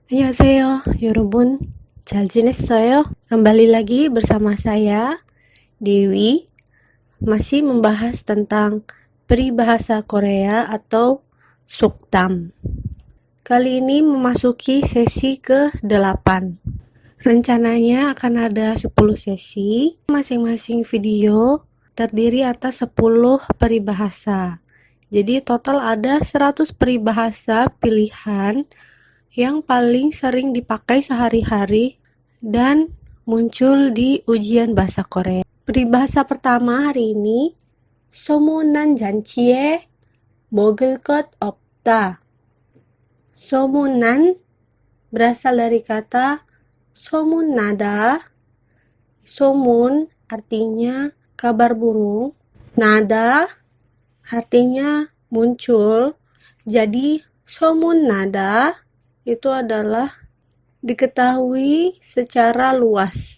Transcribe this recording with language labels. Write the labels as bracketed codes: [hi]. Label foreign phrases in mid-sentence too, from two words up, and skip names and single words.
[ko] 안녕하세요, 여러분. 잘 지냈어요? [id] Kembali lagi bersama saya, Dewi, masih membahas tentang peribahasa Korea atau Suktam. Kali ini memasuki sesi ke-8. Rencananya akan ada 10 sesi, masing-masing video terdiri atas 10 peribahasa. Jadi total ada 100 peribahasa pilihan yang paling sering dipakai sehari-hari dan muncul di ujian bahasa Korea. Peribahasa pertama hari ini, [ko] 소문난 잔치에 먹을 것 없다. [id] 소문난 berasal dari kata somunada. Somun artinya kabar burung, nada artinya muncul. Jadi somunada itu adalah diketahui secara luas.